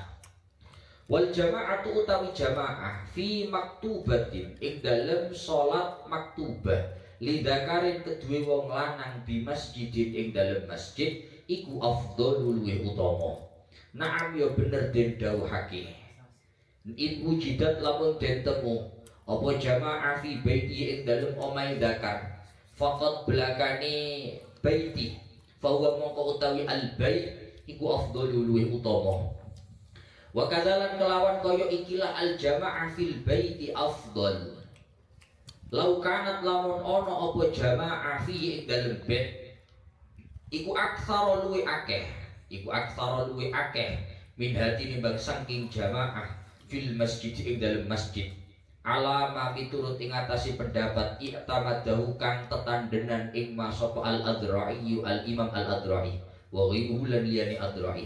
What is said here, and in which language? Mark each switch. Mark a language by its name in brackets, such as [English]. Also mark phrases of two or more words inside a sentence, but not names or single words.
[Arabic] Wal jamaatu [Javanese] utawi jamaah [Arabic] fi maktubatin [Javanese] ing dalem salat maktubah lidakarin kedua wong lanang [Arabic] bi masjidin [Javanese] ing dalem masjid iku afdhalul luwih utama. Naam ya bener den dawuhake [Arabic] in wujidat [Javanese] lamun den temu apa jamaah [Arabic] fi baiti [Javanese] ing dalem omahe zakar faqat belakane baiti [Arabic] fa huwa [Javanese] mongko utawi [Arabic] al bait [Javanese] iku afdhalul luwih utama. [Arabic] Wa kadzalan [Javanese] kelawan kaya ikilah [Arabic] al jamaah fil baiti afdhal lau kanat [Javanese] lamun ana apa jamaah fi ing dalem bait iku aktsara luwih akeh min hati nimbang saking jamaah [Arabic] fil masjid [Javanese] ing dalam masjid alama miturut ing atase pendapat i'tamadahu kang tetandenan ing masapa al-Adra'i al Imam al-Adra'i [Arabic] wa ghairuhu [Javanese] lan liyani Adra'i.